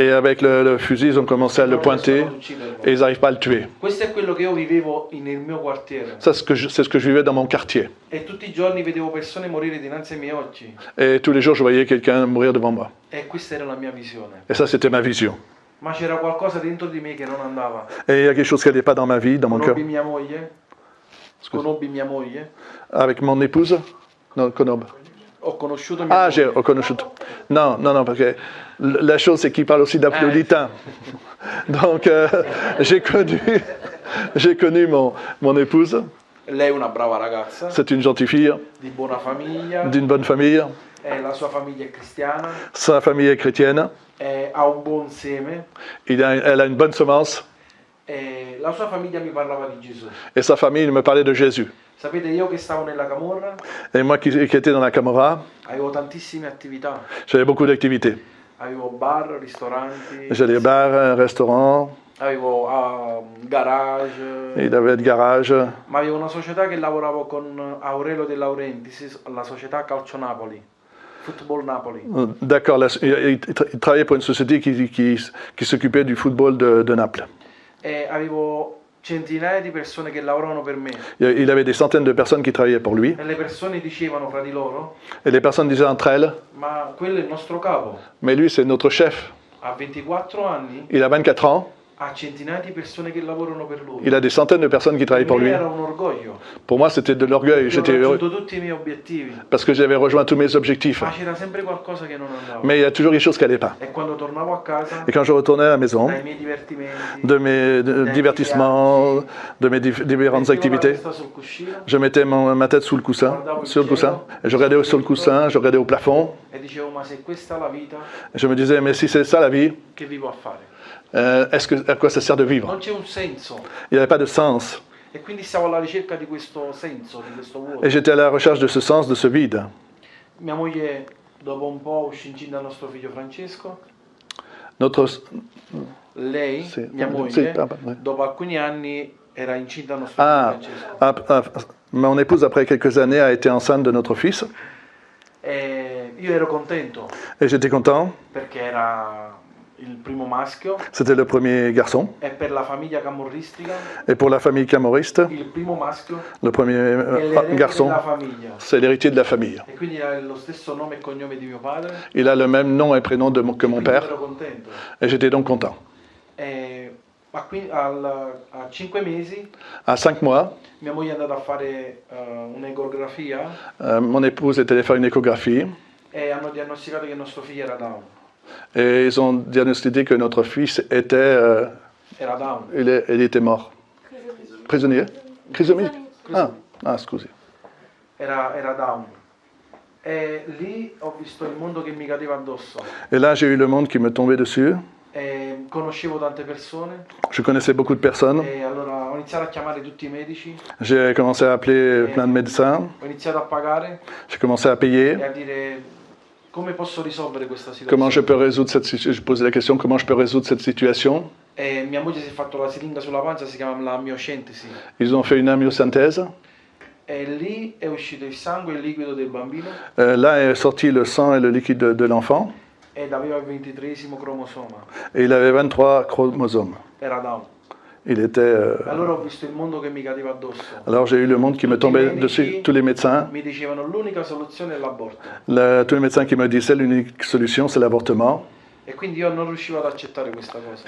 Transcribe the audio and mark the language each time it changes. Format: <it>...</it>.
<fr>Et avec le fusil, ils ont commencé à le Non pointer</fr> <it>riescono ad ucciderlo.</it> <fr>et ils n'arrivent pas à le tuer.</fr> <it>Questo è quello che io vivevo nel mio quartiere.</it> <fr>Ça, c'est ce que je vivais dans mon quartier.</fr> <it>E tutti i giorni vedevo persone morire dinanzi ai miei occhi.</it> <fr>Et tous les jours, je voyais quelqu'un mourir devant moi.</fr> <it>E questa era la mia visione.</it> <fr>Et ça, c'était ma vision.</fr> <it>Ma c'era qualcosa dentro di me che non andava.</it> <fr>Et il y a quelque chose qui n'allait pas dans ma vie, dans mon cœur.</fr> <it>Conobbi mia moglie. Conobbi mia moglie.</it> <fr>Avec mon épouse. Non, Konob.</fr> <it>Ho conosciuto mia</it> <fr>Ah, j'ai</fr> <it>moglie.</it> <fr>reconnu. Non, parce que la chose, c'est qu'il parle aussi d'Aphrodita. Donc, j'ai connu mon épouse.</fr> <it>Lei è una brava ragazza,</it> <fr>C'est une gentille fille,</fr> <it>di buona famiglia.</it> <fr>d'une bonne famille.</fr> <it>La sua famiglia è cristiana.</it> <fr>Sa famille est chrétienne.</fr> <it>Ha un buon seme.</it> <fr>Elle a une bonne semence.</fr> <it>La sua famiglia mi parlava di Gesù.</it> <fr>Et sa famille me parlait de Jésus.</fr> <it>Sapete, io che stavo nella camorra</it> <fr>Et moi qui étais dans la Camorra,</fr> <it>avevo tantissime attività.</it> <fr>j'avais beaucoup d'activités.</fr> <it>Avevo bar, ristoranti,</it> <fr>J'allais au bar, un restaurant,</fr> <it>avevo garage.</it> <fr>il avait de garage.</fr> <it>Ma avevo una società che lavoravo con Aurelio De Laurentiis, la società Calcio Napoli, Football Napoli.</it> <fr>D'accord, il travaillait pour une société qui s'occupait du football de Naples.</fr> <it>E avevo centinaia di persone che lavoravano per me.</it> <fr>Il avait des centaines de personnes qui travaillaient pour lui.</fr> <it>E le persone dicevano fra di loro,</it> <fr>Et les personnes disaient entre elles,</fr> <it>ma quello è il nostro capo.</it> <fr>mais lui c'est notre chef.</fr> <it>Ha 24 anni,</it> <fr>Il a 24 ans,</fr> <it>ha centinaia di persone che lavorano per lui.</it> <fr>il a des centaines de personnes qui travaillent pour</fr> <it>Per me</it> <fr>lui.</fr> <it>era un orgoglio.</it> <fr>Pour moi c'était de l'orgueil,</fr> <it>Io ho</it> <fr>j'étais heureux</fr> <it>raggiunto tutti i miei obiettivi,</it> <fr>parce que j'avais rejoint tous mes objectifs.</fr> <it>ma c'era sempre qualcosa che non andava.</it> <fr>Mais il y a toujours quelque chose qui n'allait pas.</fr> <it>E quando tornavo a casa,</it> <fr>Et quand je retournais à la maison,</fr> <it>dai miei divertimenti,</it> <fr>de mes divertissements, de mes différentes</fr> <it>mettevo la</it> <fr>activités,</fr> <it>testa sul cuscino</it> <fr>je mettais ma tête sous le coussin, et je regardais sur le coussin, je regardais au plafond,</fr> <it>e dicevo, ma se questa è la vita,</it> <fr>et je me disais, mais si c'est ça la vie,</fr> <it>che vivo a fare?</it> <fr>à quoi ça sert de vivre?</fr> <it>Non c'è un senso.</it> <fr>Il n'y avait pas de sens.</fr> <it>E quindi stavo alla ricerca di questo senso, di questo vuoto.</it> <fr>Et j'étais à la recherche de ce sens, de ce vide.</fr> <it>Mia moglie, dopo un po', uscì incinta dal nostro figlio Francesco.</it> <fr>Notre,</fr> <it>Lei, Sì, mia sì, moglie, sì. dopo alcuni anni era incinta dal nostro figlio Francesco.</it> <fr>mon épouse, après quelques années, a été enceinte de notre fils.</fr> <it>E io ero contento</it> <fr>Et j'étais content.</fr> <it>perché era il primo maschio</it> <fr>C'était le premier garçon.</fr> <it>e per la famiglia camorristica</it> <fr>Et pour la famille camorriste,</fr> <it>il primo maschio</it> <fr>le premier</fr> <it>è l'erede</it> <fr>garçon,</fr> <it>della famiglia.</it> <fr>c'est l'héritier de la famille.</fr> <it>E quindi ha lo stesso nome e cognome di mio padre.</it> <fr>Il a le même nom et prénom que mon</fr> <it>Quindi</it> <fr>père.</fr> <it>ero contento.</it> <fr>Et j'étais donc content.</fr> <it>E a 5 mesi</it> <fr>À 5 mois,</fr> <it>mia moglie è andata a fare un'ecografia</it> <fr>mon épouse est allée faire une échographie</fr> <it>e hanno diagnosticato che il nostro figlio era Down.</it> <fr>et ils ont diagnostiqué que notre fils était,</fr> <it>Era Down.</it> <fr>il était mort. Prisonnier. Crisomie.</fr> <it>Ah, scusi. Era Down. E lì ho visto il mondo che mi cadeva addosso.</it> <fr>Et là, j'ai eu le monde qui me tombait dessus.</fr> <it>E conoscevo tante persone</it> <fr>Je connaissais beaucoup de personnes.</fr> <it>e allora ho iniziato a chiamare tutti i medici,</it> <fr>J'ai commencé à appeler plein de médecins.</fr> <it>ho iniziato a pagare</it> <fr>J'ai commencé à payer.</fr> <it>e a dire come posso risolvere questa</it> <fr>Comment je</fr> <it>situazione.</it> <fr>peux résoudre cette situation? Je posais la question, comment je peux résoudre cette situation?</fr> <it>E mia moglie si è fatto la siringa sulla pancia, si chiama la mioscentesi.</it> <fr>Ils ont fait une amyosynthèse.</fr> <it>E lì è uscito il sangue e il liquido del bambino</it> <fr>Là est sorti le sang et le liquide de l'enfant.</fr> <it>ed aveva il 23esimo cromosoma.</it> <fr>Et il avait 23 chromosomes.</fr> <it>Era Down.</it> <fr>Il était...</fr> <it>Allora ho visto il mondo che mi cadeva addosso.</it> <fr>Alors j'ai eu le monde qui me tombait dessus. Tous les médecins.</fr> <it>Mi dicevano l'unica soluzione è l'aborto.</it> <fr>Tous les médecins qui me disaient l'unique solution, c'est l'avortement.</fr> <it>E quindi io non riuscivo ad accettare questa cosa.</it>